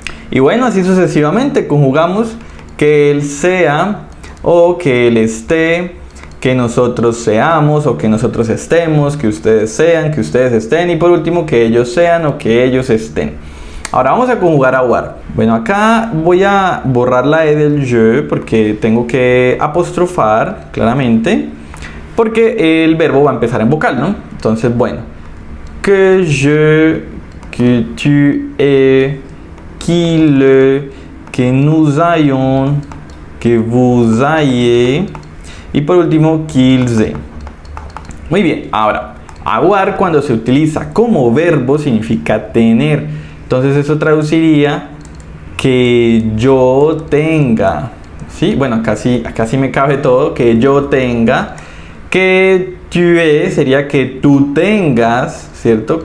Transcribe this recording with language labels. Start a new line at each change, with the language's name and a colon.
Spanish: Y bueno, así sucesivamente conjugamos que él sea o que él esté, que nosotros seamos o que nosotros estemos, que ustedes sean, que ustedes estén y por último que ellos sean o que ellos estén. Ahora vamos a conjugar avoir. Bueno, acá voy a borrar la E del je porque tengo que apostrofar claramente porque el verbo va a empezar en vocal, ¿no? Entonces, bueno.
French: Que je, que tu es, qu'il, que nous ayons, que vous ayez
Spanish: y por último
French: qu'ils aient.
Spanish: Muy bien, ahora avoir cuando se utiliza como verbo significa tener. Entonces eso traduciría que yo tenga, ¿sí? Bueno, acá sí me cabe todo, que yo tenga,
French: que tu es
Spanish: sería que tú tengas, ¿cierto?